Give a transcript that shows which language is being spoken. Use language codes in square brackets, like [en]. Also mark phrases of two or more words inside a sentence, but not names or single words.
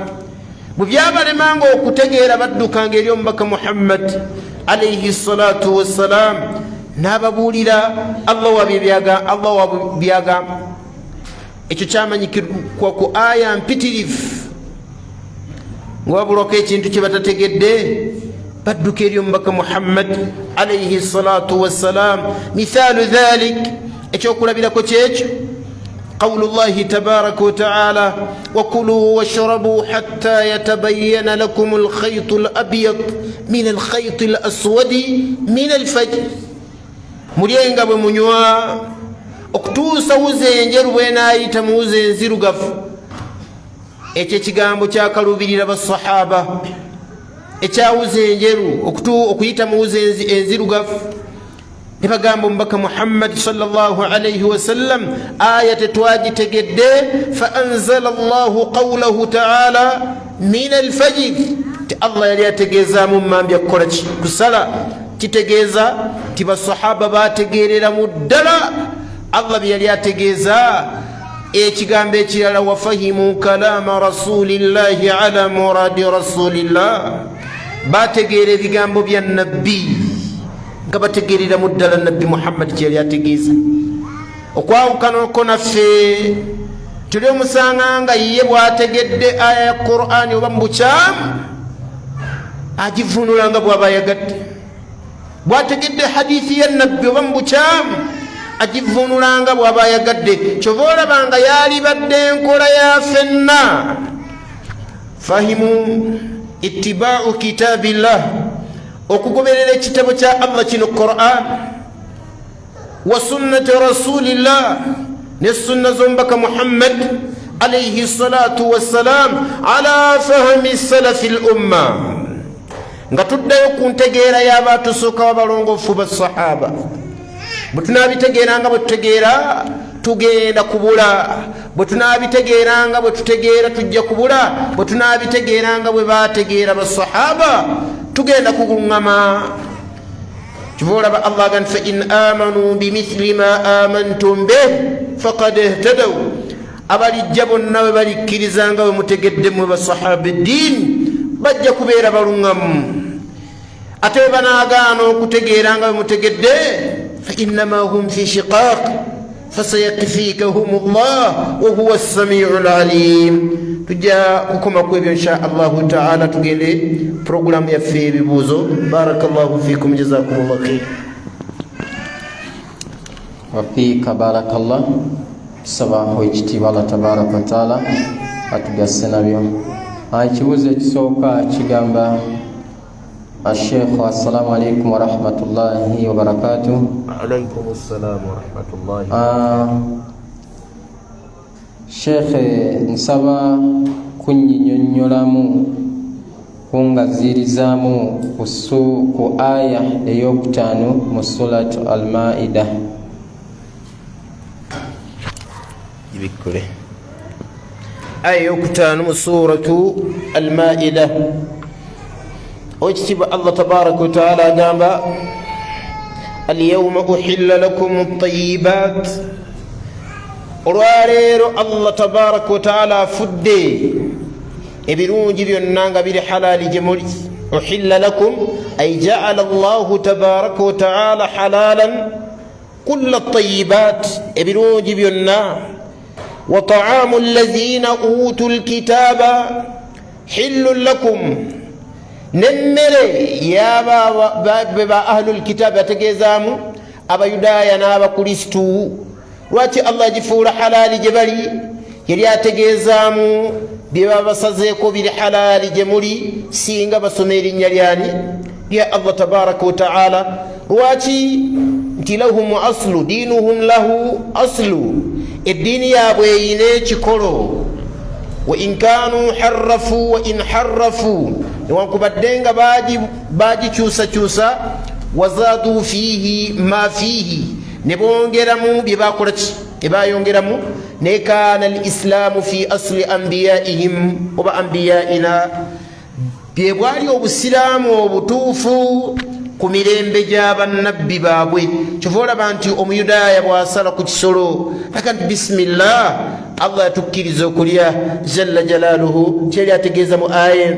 [lg] bwe byabalemanga okutegeera baddukanga eri omubaka Muhammad [ar] عليه الصلاة والسلام [lg] n'ababuulira Allah wa byagamba. Ekyo kyamanyikirwa ku aya mpitirivu nga babulwako ekintu kye batategedde badduka eri omubaka Muhammad [ar] عليه الصلاة والسلام. مثال ذلك, [lg] ekyokulabirako kyekyo [ar] قول الله تبارك وتعالى وكلوا واشربوا حتى يتبين لكم الخيط الأبيض من الخيط الأسود من الفجر. [lg] mulyenga bwe munywa okutuusa wuze enjeru bw'enaayita mu wuze enzirugavu. Ekyo ekigambo kyakalubirira basahaba, ekyawuze enjeru okuyita mu wuze enzirugavu. ne bagamba omubaka Muhammad [ar] صلى الله عليه وسلم [lg] aya tetwagitegedde. [ar] فأنزل الله قوله تعالى من الفجر, [lg] ti Allah yali ategeezaamu mambya kukola kusala. Kitegeeza ti basahaba bategeereramu ddala Allah bye yali ategeeza. Ekigambo ekirala [ar] وفهموا كلام رسول الله على مراد رسول الله, [lg] bategeera ebigambo bya nabbi nga bategeereramu ddala nabbi Muhammad kye yali ategeeza. Okwawukanako naffe tuli omusanga nga ye bw'ategedde aya ya Qur'ani oba mu bukyamu agivunula nga bw'aba ayagadde. Bw'ategedde hadithi ya nabbi oba mu bukyamu agivunula nga bw'aba ayagadde. Kyova olaba nga yaali badde enkola ya ffenna. [ar] فهموا اتباع كتاب الله, [lg] okugoberera ekitabo kya Allah kino Qur'an, [ar] وسنة رسول الله, [lg] ne sunna z'omubaka Muhammad [ar] عليه الصلاة والسلام على فهم سلف الأمة, [lg] nga tuddayo ku ntegeera y'abatusooka w'abalongoofu basahaba. bwe tunaabitegeera nga bwe tutegeera tugenda kubula, bwe tunaabitegeera nga bwe tutegeera tujja kubula, bwe tunaabitegeera nga bwe baategeera basahaba tugenda kuguŋŋama. Kyova olaba Allah agamba [ar] فإن آمنوا بمثل ما آمنتم به فقد اهتدوا, [lg] abalijja bonna bwe balikkiriza nga bwe mutegedde mwe basahaba eddiini bajja kubeera baluŋŋamu. Ate bwe banaagaana okutegeera nga bwe mutegedde [ar] فإنما هم في شقاق فسيكفيكهم الله وهو السميع العليم. [lg] Tujja kukoma ku ebyo [ar] إن شاء الله تعالى, [lg] tugende programu yaffe ebibuuzo. [ar] بارك الله فيكم، جزاكم الله خير. وفيك بارك الله. [lg] Tusabaho ekitiibwa [ar] الله تبارك وتعالى [lg] atugasse nabyo. Ekibuuzo ekisooka kigamba Sheikh, [ar] السلام عليكم ورحمة الله وبركاته. عليكم السلام ورحمة الله. [lg] Sheikh, nsaba kunyinyonnyolamu kungazirizaamu ku aya ey'okutaano mu [ar] سورة المائدة. [lg] Ibikule aya ey'okutaano mu [ar] سورة المائدة. [lg] Ekitiibwa [ar] الله تبارك وتعالى [lg] agamba [ar] اليوم أحل لكم الطيبات, [lg] olwaleero [ar] الله تبارك وتعالى [lg] afudde ebirungi byonna nga biri halaali gye muli. [ar] أحل لكم أي جعل الله تبارك وتعالى حلالا كل الطيبات, [lg] ebirungi byonna. [ar] وطعام الذين أوتوا الكتاب حل لكم, [lg] nemmere yaba ba [ar] أهل الكتاب [lg] ategeezaamu abayudaaya n'abakristu. Lwaki Allah agifuula halaali gye bali? Yali ategeezaamu bye baba basazeeko biri halaali gye muli singa basoma erinnya lyani lya [ar] الله تبارك وتعالى. [lg] Lwaki? [ar] Nti لهم أصل دينهم له أصل, [lg] eddiini yaabwe eyina ekikolo. [ar] وإن كانوا حرفوا وإن حرفوا [lg] newankubadde nga bagikyusakyusa [ar] وزادوا فيه ما فيه [lg] ne bongeramu bye bakola ki ebayongeramu ne [ar] كان الإسلام في أصل أنبيائهم [lg] oba anbiyaina bye bwali obusiraamu obutuufu ku mirembe gy'abannabbi baabwe. Kyova olaba nti omuyudaaya bw'asala ku kisolo aka nti bisimillah, Allah yatukkiriza okulya [ar] جل جلاله [lg] kyeyali ategeeza mu aya eno.